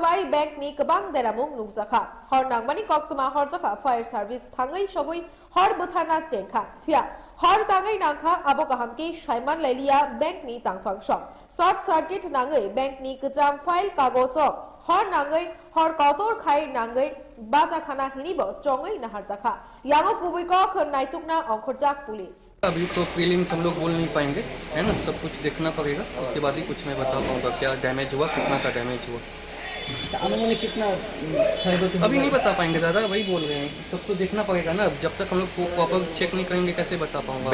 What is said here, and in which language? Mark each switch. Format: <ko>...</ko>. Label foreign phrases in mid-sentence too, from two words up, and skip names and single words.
<trp>বাই ব্যাংকনি কবাং দেরামুং নুকজাখা হর নাংমানি কক্তমা হরজাখা</trp> <en>fire service</en> <trp>থাঙ্গাই সগৈ হর বুথানা চেংখা ফিয়া হর তাঙ্গাই নাংখা আবো কাহামকি সাইমান লাইলিয়া ব্যাংক নি তাংফাং সং</trp> <en>short circuit</en> <trp>নাঙ্গাই ব্যাংক নি গজাম ফাইল কাগজ হর নাঙ্গাই হর কতর খাই নাঙ্গাই বাজাখানা হিনিব চঙ্গাই নাহার জাখা यांगो कुबैक नाइतुकना अंखरजाक पुलिस</trp> <hi>अभी तो प्रीलिम्स हम लोग बोल नहीं पाएंगे है ना सब कुछ देखना पड़ेगा उसके बाद ही कुछ मैं बता पाऊंगा क्या डैमेज हुआ कितना का डैमेज हुआ कितना अभी नहीं बता पाएंगे दादा वही बोल रहे हैं सब तो देखना पड़ेगा ना जब तक हम लोग</hi> <en>proper check</en> <hi>नहीं करेंगे कैसे बता पाऊंगा</hi>